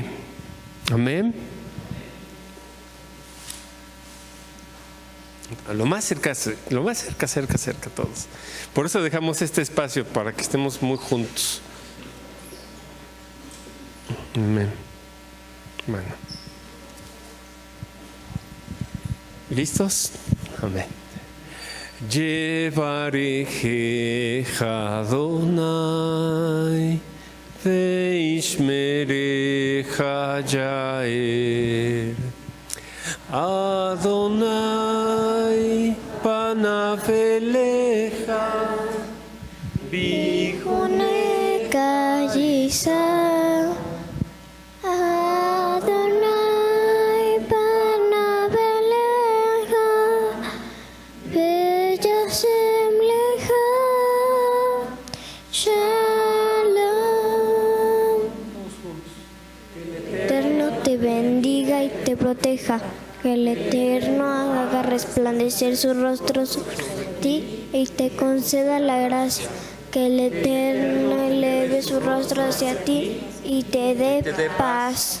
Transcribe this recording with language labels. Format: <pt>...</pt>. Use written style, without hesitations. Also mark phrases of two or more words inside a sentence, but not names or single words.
<es>Amén. Lo más cerca todos. Por eso dejamos este espacio, para que estemos muy juntos. Amén. Bueno. ¿Listos? Amén.</es> <he>יברכך אדוני וישמרך יאר אדוני פניו אליך ויחנך ישא אדוני פניו אליך וישם לך שלום.</he> <es>Eterno te bendiga y te proteja. Que el Eterno haga resplandecer su rostro sobre ti y te conceda la gracia. Que el Eterno eleve su rostro hacia ti y te dé paz.</es>